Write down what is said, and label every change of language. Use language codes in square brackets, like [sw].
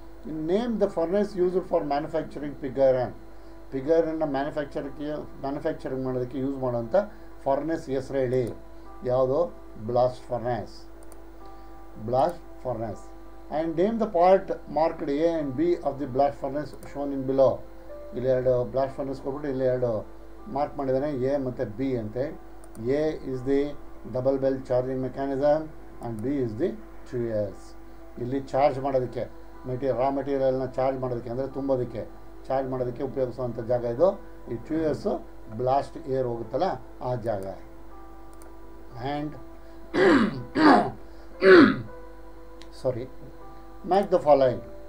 [en] In name the furnace used for manufacturing pig iron. [kn] Pig ಐರನ್ನ manufacturing ಮಾಡೋದಕ್ಕೆ use ಮಾಡೋಂಥ furnace ಹೆಸರು ಹೇಳಿ. ಯಾವುದು? Blast furnace. Blast furnace. [en] And name the part marked A and B of the blast furnace shown in below. [kn] ಇಲ್ಲಿ ಎರಡು blast furnace ಕೊಟ್ಬಿಟ್ಟು ಇಲ್ಲಿ ಎರಡು ಮಾರ್ಕ್ ಮಾಡಿದ್ದಾನೆ, A ಮತ್ತು B ಅಂತೆ. [en] A is the double bell charging mechanism and B is the tuyers. [kn] ಇಲ್ಲಿ charge ಮಾಡೋದಕ್ಕೆ ರಾ ಮೆಟೀರಿಯಲ್ನ ಚಾರ್ಜ್ ಮಾಡೋದಕ್ಕೆ ಅಂದರೆ ತುಂಬೋದಕ್ಕೆ, ಚಾರ್ಜ್ ಮಾಡೋದಕ್ಕೆ ಉಪಯೋಗಿಸುವಂಥ ಜಾಗ ಇದು. ಈ ಟ್ಯೂಯರ್ಸು ಬ್ಲಾಸ್ಟ್ ಏರ್ ಹೋಗುತ್ತಲ್ಲ ಆ ಜಾಗ. [en] And sorry match the following.